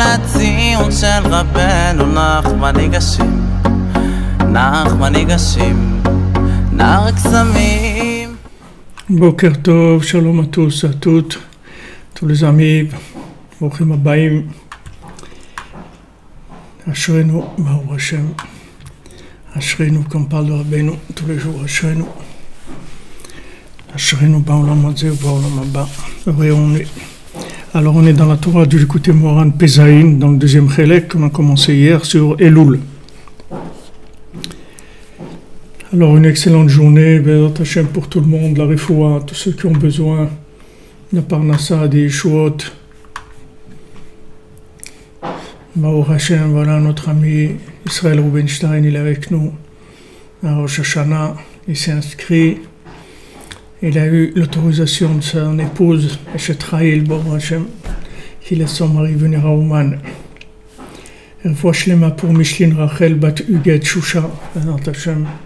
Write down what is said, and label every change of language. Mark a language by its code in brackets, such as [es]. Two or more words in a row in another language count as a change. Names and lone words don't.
[he] הציון של רבנו נחמן ניגשים, נחמן ניגשים, נער קסמים. בוקר טוב, שלום [fr] à tous, à toutes, tous les amis, [he] ברוכים הבאים. אשרינו, ברוך השם, אשרינו, [fr] comme parle de רבנו tous les jours, [he] אשרינו. אשרינו בעולם הזה ובעולם הבא. [fr] Alors on est dans la Torah du Likutei Moharan Pezaïn, dans le deuxième chélek qu'on a commencé hier sur Elul. Alors une excellente journée, [he] בעזרת השם [fr] pour tout le monde, la refoua, tous ceux qui ont besoin, la parnassa, des yeshuot. [he] ברוך השם, [fr] voilà notre ami Israël Rubenstein, il est avec nous. À Rosh Hashanah, il s'est inscrit. Il a eu l'autorisation de son épouse, [he] Eshetraïl, ברוך השם, [fr] qui laisse son mari venir à Ouman. Une fois Shlema pour Mishlin Rachel Bat Uget Shusha, [he] בעזרת השם.